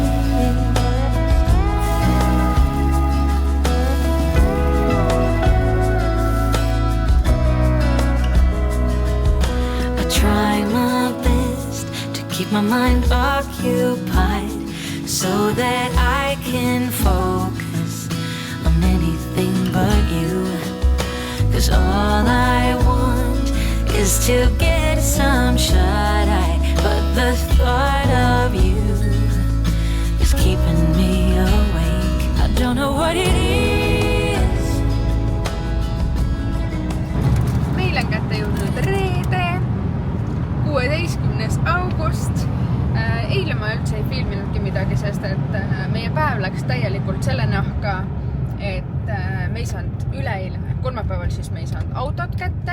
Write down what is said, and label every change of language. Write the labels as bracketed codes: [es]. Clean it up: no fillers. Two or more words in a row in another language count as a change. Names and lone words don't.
[en] I try my best to keep my mind occupied so that I can focus on anything but you. 'Cause all I want is to get some shut-eye, but the thought of you is keeping me awake. I don't know what it is. [et] Meil on kätte jõudnud reede, 16. august. Eile ma üldse ei filminudki midagi, sest et meie päev läks täielikult selle nahka, et me ei saanud üleeile, kolmapäeval siis me ei saanud autot kätte.